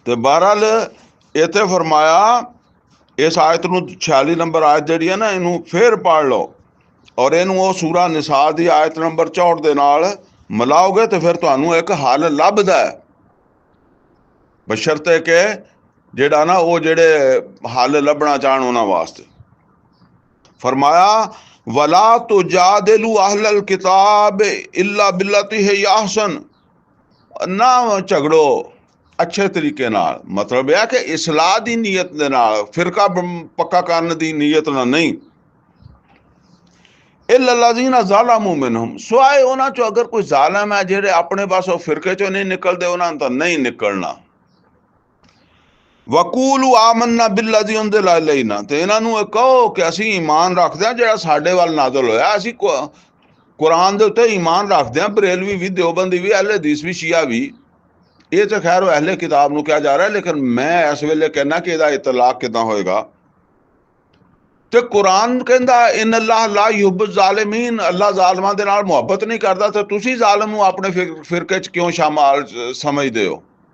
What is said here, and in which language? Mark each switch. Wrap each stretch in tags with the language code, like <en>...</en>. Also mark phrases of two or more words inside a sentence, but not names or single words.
<pa>ਤੇ ਬਹਰਹਾਲ ਇੱਥੇ ਫਰਮਾਇਆ ਇਸ ਆਇਤ ਨੂੰ 46 ਨੰਬਰ ਆਇਤ ਜਿਹੜੀ ਹੈ ਨਾ, ਇਹਨੂੰ ਫੇਰ ਪੜ੍ਹ ਲਓ ਔਰ ਇਹਨੂੰ ਉਹ ਸੂਰਾ ਨਿਸਾ ਦੀ ਆਇਤ ਨੰਬਰ 64 ਦੇ ਨਾਲ ਮਿਲਾਓਗੇ ਤੇ ਫਿਰ ਤੁਹਾਨੂੰ ਇੱਕ ਹੱਲ ਲੱਭਦਾ ਹੈ, ਬਸ਼ਰਤੇ ਕਿ ਜਿਹੜਾ ਨਾ ਉਹ ਜਿਹੜੇ ਹੱਲ ਲੱਭਣਾ ਚਾਹਣ ਉਹਨਾਂ ਵਾਸਤੇ। ਫਰਮਾਇਆ</pa> <ar>ولا تجادلوا أهل الكتاب إلا بالتي هي أحسن,</ar> <pa>ਨਾ ਝਗੜੋ ਅੱਛੇ ਤਰੀਕੇ ਨਾਲ, ਮਤਲਬ ਯਹ ਕਿ ਇਸਲਾਹ ਦੀ ਨੀਯਤ ਦੇ ਨਾਲ, ਫਿਰਕਾ ਪੱਕਾ ਕਰਨੇ ਦੀ ਨੀਯਤ ਨਾਲ ਨਹੀਂ।</pa> <ar>إلا الذين ظلموا منهم,</ar> <pa>ਸਿਵਾਏ ਉਨ੍ਹਾਂ ਚੋਂ ਅਗਰ ਕੋਈ ਜ਼ਾਲਿਮ ਹੈ ਜੇੜ੍ਹੇ ਅਪਣੇ ਪਾਸੋਂ ਫਿਰਕੇ ਚੋਂ ਨਹੀਂ ਨਿਕਲਤੇ, ਉਨ੍ਹਾਂ ਤੋ ਨਹੀਂ ਨਿਕਲਣਾ।</pa> <ar>وقولوا آمنا بالذي أنزل إلينا,</ar> <pa>ਤੇ ਇਨ੍ਹਾਂ ਨੂੰ ਕਹੋ ਕਿ ਅਸੀਂ ਈਮਾਨ ਰੱਖਦੇ ਹਾਂ ਜਿਹੜਾ ਸਾਡੇ ਵੱਲ ਨਾਜ਼ਲ ਹੋਇਆ। ਅਸੀਂ ਕੁਰਾਨ ਦੇ ਉੱਤੇ ਈਮਾਨ ਰੱਖਦੇ ਹਾਂ, ਬਰੇਲਵੀ ਵੀ, ਦੇਵਬੰਦੀ ਵੀ, ਅਹਿਲੇ ਹਦੀਸ ਵੀ, ਸ਼ੀਆ ਵੀ। ਇਹ ਤਾਂ ਖੈਰ ਅਹਿਲੇ ਕਿਤਾਬ ਨੂੰ ਕਿਹਾ ਜਾ ਰਿਹਾ, ਲੇਕਿਨ ਮੈਂ ਇਸ ਵੇਲੇ ਕਹਿਣਾ ਕਿ ਇਹਦਾ ਇਤਲਾਕ ਕਿੱਦਾਂ ਹੋਏਗਾ। ਤੇ ਕੁਰਾਨ ਕਹਿੰਦਾ</pa> <ar>إن الله لا يحب الظالمين,</ar> <pa>ਅੱਲਾ ਜ਼ਾਲਮਾਂ ਦੇ ਨਾਲ ਮੁਹੱਬਤ ਨਹੀਂ ਕਰਦਾ, ਤੇ ਤੁਸੀਂ ਜ਼ਾਲਮ ਨੂੰ ਆਪਣੇ ਫਿਰਕੇ 'ਚ ਕਿਉਂ ਸ਼ਾਮਲ ਸਮਝਦੇ ਹੋ।</pa>